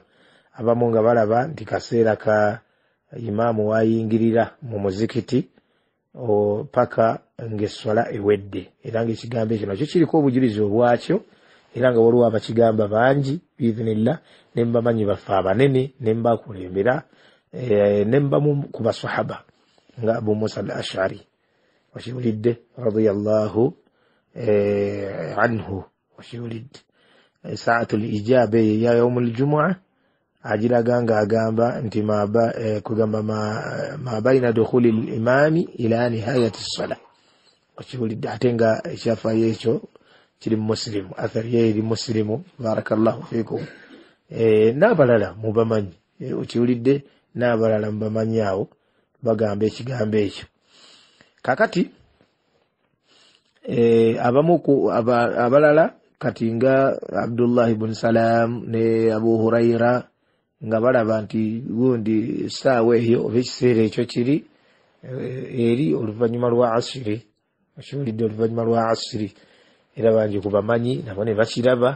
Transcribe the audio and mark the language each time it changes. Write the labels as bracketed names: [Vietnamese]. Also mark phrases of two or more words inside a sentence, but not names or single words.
[Ganda] abamu nga balaba nti kaseera ka imaamu wayingirira mu muzikiti paka ng'esswala ewedde, era ng'ekigambo ekyo nakyo kiriko obujulizi obwakyo, era nga waliwo abakigamba bangi biidhinillah, ne mbamanyi baffe abanene, ne mbakulembera, ne mbamu ku basahaba nga Abu Musa al-Ash'ari, okiwulidde, [Arabic] رضي الله عنه, [Ganda] okiwulidde. [Arabic] ساعة الإجابة [Ganda] ya [Arabic] يوم الجمعة [Ganda] agiraga ng'agamba nti kugamba [Arabic] ما بين دخول الإمام إلى نهاية الصلاة, [Ganda] okiwulidde. Ate nga ekyafaayo ekyo kiri mu Muslimu, athari ye eri Muslimu, [Arabic] بارك الله فيكم. [Ganda] N'abalala mubamanyi, okiwulidde, n'abalala mubamanyi awo bagamba ekigambo ekyo. Kakati abamu abalala kati nga Abdullah ibn Salam ne Abu Huraira nga balaba nti gundi essaawa eyo oba ekiseera ekyo kiri eri oluvannyuma lwa asiri, okiwulidde, oluvannyuma lwa asiri, era bangi ku bamanyi nabo ne bakiraba.